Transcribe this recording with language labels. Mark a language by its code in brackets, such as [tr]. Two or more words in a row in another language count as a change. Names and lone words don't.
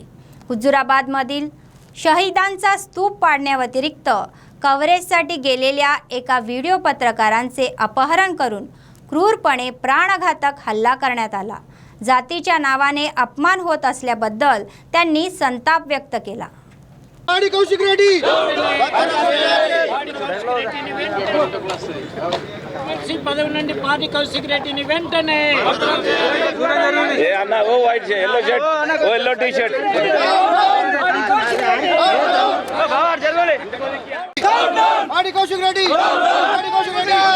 [mr] हुजुराबादमधील शहीदांचा स्तूप पाडण्याव्यतिरिक्त कव्हरेजसाठी गेलेल्या एका व्हिडिओ पत्रकारांचे अपहरण करून क्रूरपणे प्राणघातक हल्ला करण्यात आला. जातीच्या नावाने अपमान होत असल्याबद्दल त्यांनी संताप व्यक्त केला. [te] పాడి కౌశిక్ రెడ్డి పదవి నుండి పాడి కౌశిక్ రెడ్డిని వెంటనే పాడి కౌశిక్ రెడ్డి పాడి కౌశిక్ రెడ్డి